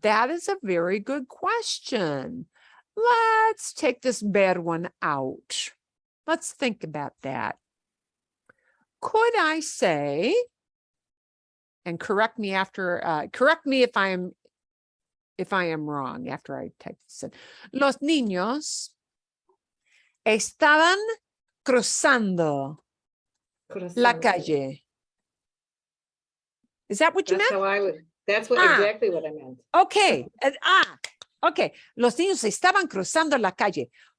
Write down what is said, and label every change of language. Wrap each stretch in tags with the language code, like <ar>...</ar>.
<en>That is a very good question. Let's take this bad one out. Let's think about that. Could I say, and correct me if I am wrong after I type this in.</en> <es>Los niños estaban cruzando la calle.</es> <en>Is that what you That's meant? how I would, that's what exactly what I meant. Okay. Okay.</en> <es>Los niños estaban cruzando la calle.</es>